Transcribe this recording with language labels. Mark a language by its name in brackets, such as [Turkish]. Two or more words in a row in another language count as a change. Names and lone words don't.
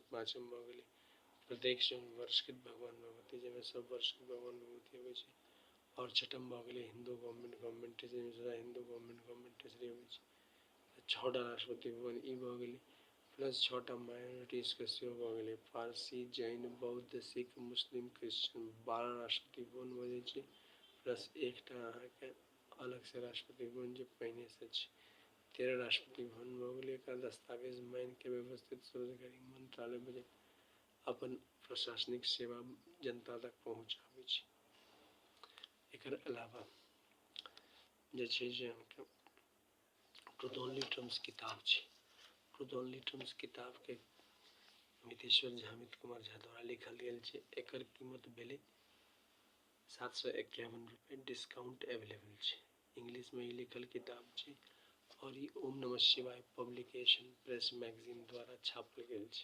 [Maithili] पाँचम भऽ गेलै प्रत्येक वर्षकृत भगवान भगवती, जाहिमे सब वर्षकृत भगवान भगवती अबै छै। और छठम भऽ गेलै [English] Hindu government [Maithili] जाहिमे [English] Hindu government treasury [Maithili] अबै छै। 6टा राष्ट्रपति भवन ई भऽ गेलै, प्लस 6टा माइनॉरिटीज के सेहो भऽ गेलै फारसी जैन बौद्ध सिख मुस्लिम क्रिश्चियन 12 राष्ट्रपति भवन भऽ जाइ छै, प्लस एकटा अहाँके अलग से राष्ट्रपति भवन जे पहिने से छै। 13 राष्ट्रपति भवन भऽ गेलै। एकर दस्तावेज मान के व्यवस्थित स्वरोजगारी मंत्रालय बजट अपन प्रशासनिक सेवा जनता तक पहुँचाबै छै। एकर अलावा जे छै जे अहाँके ट्रुथ ओनली टर्म्स किताब छै। ट्रुथ ओनली टर्म्स किताब के अमितेश्वर झा अमित कुमार झा द्वारा लिखल गेल छै। एकर कीमत भेलै 751 रुपये, [English] discount available [Maithili] छै। इंग्लिश में ही लिखल किताब छै और ई ओम नमः शिवाय पब्लिकेशन प्रेस मैगजीन द्वारा छापल गेल छै।